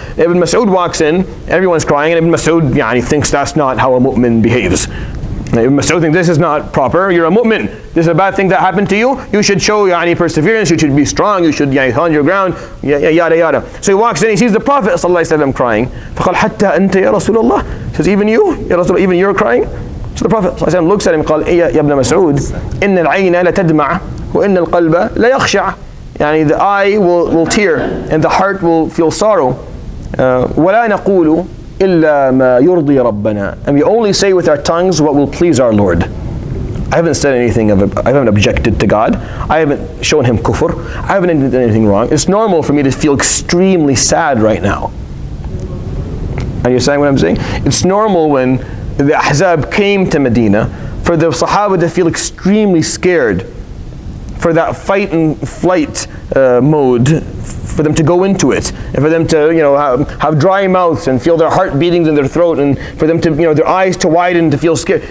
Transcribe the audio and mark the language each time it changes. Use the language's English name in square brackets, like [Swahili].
[English] Ibn Mas'ud walks in, everyone's crying, and Ibn Mas'ud thinks that's not how a mu'min behaves. Ibn Mas'ud thinks this is not proper, you're a mu'min. This is a bad thing that happened to you. You should show perseverance, you should be strong, you should hold your ground, yada yada. So he walks in, he sees the Prophet ﷺ crying. [Arabic] فَقَالْ حَتَّى أَنْتَ يَا رَسُولَ اللَّهِ. [English] He says, even you? Ya Rasulullah, even you're crying? So the Prophet ﷺ looks at him and [Arabic] قال يا ابن مسعود إن العين لا تدمع وإن القلب لا يخشع. [English] The eye will tear and the heart will feel sorrow. [Arabic] ولا نقول إلا ما يرضي ربنا. [English] And we only say with our tongues what will please our Lord. I haven't said anything I haven't objected to God. I haven't shown him kufr. I haven't done anything wrong. It's normal for me to feel extremely sad right now. Are you understanding what I'm saying? It's normal when the Ahzab came to Medina for the Sahaba to feel extremely scared, for that fight and flight mode, for them to go into it, and for them to have dry mouths and feel their heart beatings in their throat, and for them to their eyes to widen to feel scared.